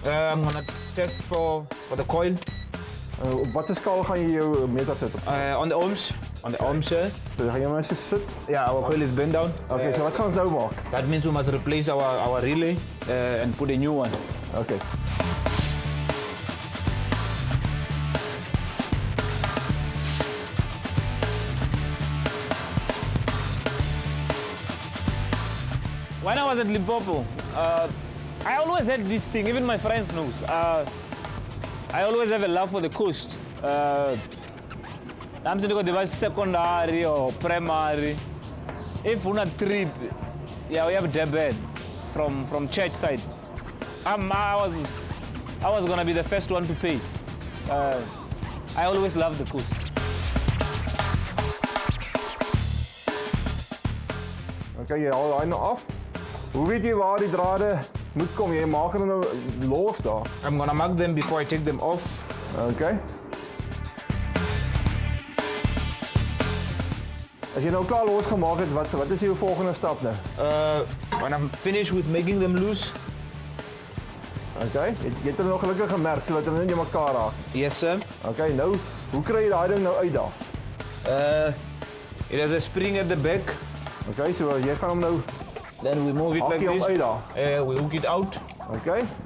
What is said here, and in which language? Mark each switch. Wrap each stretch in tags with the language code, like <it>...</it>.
<en>I'm gonna test for the coil.</en> <af>Op watter skaal gaan jy jou meter sit op?</af> <en>On the ohms. On the ohms here.</en> <af>So gaan jy maar sit?</af> <en>Yeah, our coil is bent down.</en> <af>Okay, so wat gaan ons nou maak?</af> <en>That means we must replace our relay and put a new one. Okay. When I was at Limpopo, I always had this thing, even my friends knows. I always have a love for the coast. I'm saying because secondary or primary. If on a trip, yeah, we have Durban from church side. I was gonna be the first one to pay. I always love the coast.</en> <af>Okay, jy haal daai nou af. Hoe weet jy waar die drade moet kom? Jy maak hulle nou los daar.</af> <en>I'm gonna mark them before I take them off. Okay.</en> <af>As jy nou klaar losgemaak het, wat is jou volgende stap nou?</af> <en>When I'm finished with making them loose.</en> <af>Okay, jy het hulle nog gelukkig gemerk sodat hulle nie mekaar raak.</af> <en>Yes, sir.</en> <af>Okay, nou, hoe kry jy daai ding nou uit daar?</af> <en>It has a spring at the back.</en> <af>Okay, so jy gaan hom nou</af> <en>Then we move it like this.</en> <af>Uit daar.</af> <en>We hook it out. Okay.</en>